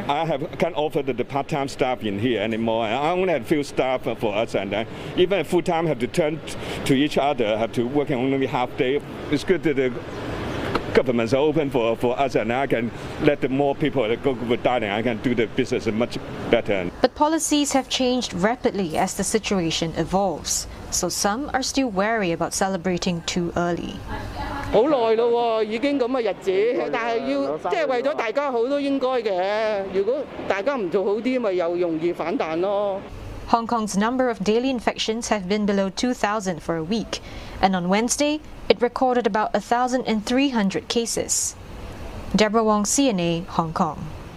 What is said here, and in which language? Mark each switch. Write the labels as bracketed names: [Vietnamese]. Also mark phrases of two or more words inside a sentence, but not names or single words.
[English] I can't offer the part-time staff in here anymore. I only have few staff for us, and even full-time have to turn to each other, have to work only half day. It's good that the governments are open for us, and I can let more people go with dining. I can do the business much better. But policies have changed rapidly as the situation evolves, so some are still wary about celebrating too early. [Cantonese] 好耐咯喎，已經咁嘅日子，但係要即係為咗大家好都應該嘅。如果大家唔做好啲，咪又容易反彈咯。 [English] Hong Kong's number of daily infections have been below 2,000 for a week, and on Wednesday, it recorded about 1,300 cases. Deborah Wong, CNA, Hong Kong.